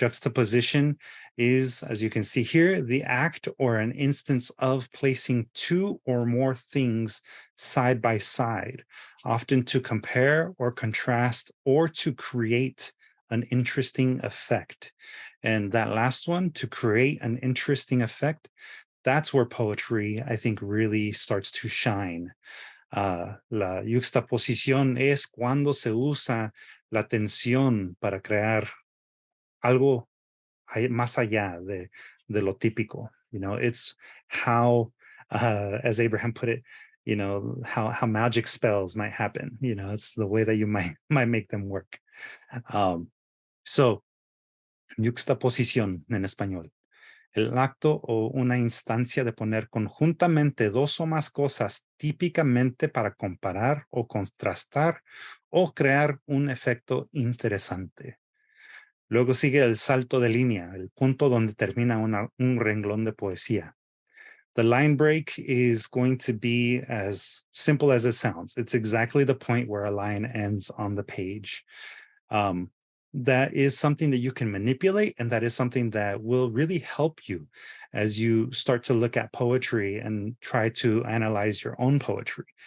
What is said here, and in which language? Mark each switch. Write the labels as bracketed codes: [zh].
[en] Juxtaposition is, as you can see here, the act or an instance of placing two or more things side by side, often to compare or contrast or to create an interesting effect. And that last one, to create an interesting effect, that's where poetry, I think, really starts to shine. [es] La yuxtaposición es cuando se usa la tensión para crear algo más allá de lo típico. [en] It's how, as Abraham put it, how magic spells might happen. It's the way that you might make them work. [es] So, yuxtaposición en español. El acto o una instancia de poner conjuntamente dos o más cosas típicamente para comparar o contrastar o crear un efecto interesante. Luego sigue el salto de línea, el punto donde termina un renglón de poesía. [en] The line break is going to be as simple as it sounds. It's exactly the point where a line ends on the page. That is something that you can manipulate, and that is something that will really help you as you start to look at poetry and try to analyze your own poetry.